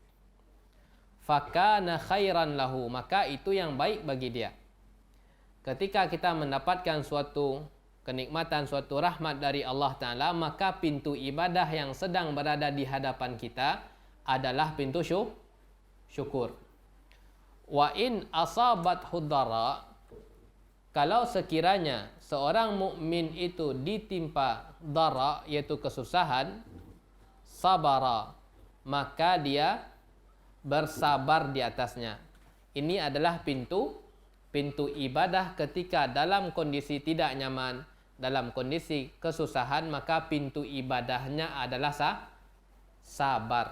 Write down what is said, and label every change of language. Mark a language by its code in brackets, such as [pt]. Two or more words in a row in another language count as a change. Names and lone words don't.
[ar] فكان خيرا له, [id] maka itu yang baik bagi dia. Ketika kita mendapatkan suatu kenikmatan, suatu rahmat dari Allah Ta'ala, maka pintu ibadah yang sedang berada di hadapan kita adalah pintu syukur. [ar] وإن أصابته ضراء, [id] kalau sekiranya seorang mukmin itu ditimpa dara, yaitu kesusahan, sabara, maka dia bersabar di atasnya. Ini adalah pintu ibadah ketika dalam kondisi tidak nyaman, dalam kondisi kesusahan, maka pintu ibadahnya adalah sabar.